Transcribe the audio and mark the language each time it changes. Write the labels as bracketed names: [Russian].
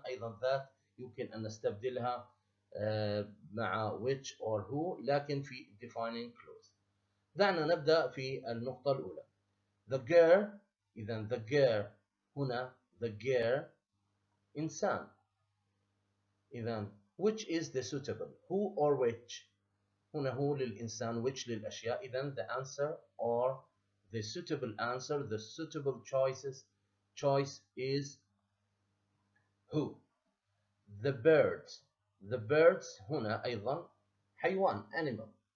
[Arabic] أيضا that يمكن أن نستبدلها مع which or who، لكن في defining clause. دعنا نبدأ في النقطة الأولى. [English] the girl. [Arabic] إذن the girl هنا the girl إنسان. إذن [English] which is the suitable who or which. [Arabic] هنا هو للإنسان which للأشياء. إذن [English] the answer or the suitable answer, the suitable choice is who. the birds. [Arabic] the birds هنا أيضا حيوان animal.